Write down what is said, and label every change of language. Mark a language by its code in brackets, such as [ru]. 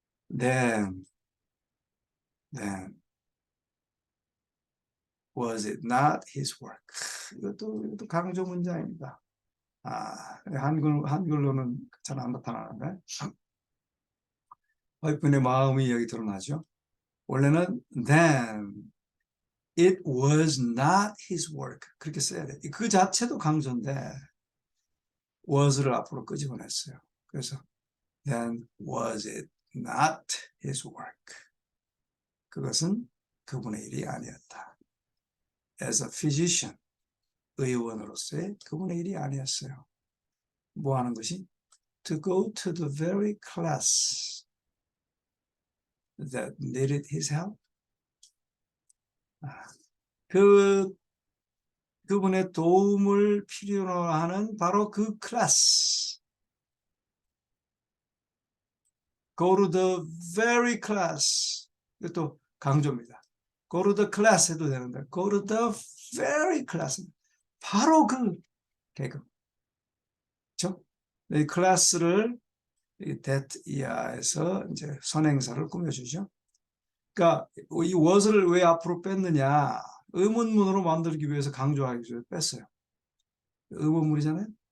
[en] Then was it not his work? [ko] 이것도 강조 문장입니다. 한글로는 잘 안 나타나는데 와이프의 마음이 여기 드러나죠. 원래는 [en] then it was not his work. [ko] 그렇게 써야 돼. 그 자체도 강조인데 was를 앞으로 끄집어냈어요. 그래서 [en] then was it not his work. [ko] 그것은 그분의 일이 아니었다. [en] As a physician, [ko] 의원으로서의 그분의 일이 아니었어요. 뭐 하는 것이? [en] To go to the very class that needed his help. [ko] 그분의 도움을 필요로 하는 바로 그 클래스. [en] Go to the very class. [ko] 이것도 강조입니다. [en] Go to the class [ko] 해도 되는데 [en] Go to the very class. [ko] 바로 그 계급. 그렇죠? 이 클래스를 that 이하에서 이제 선행사를 꾸며주죠. 그러니까 이 was를 왜 앞으로 뺐느냐? 의문문으로 만들기 위해서 강조하기 위해서 뺐어요. 의문문이잖아요.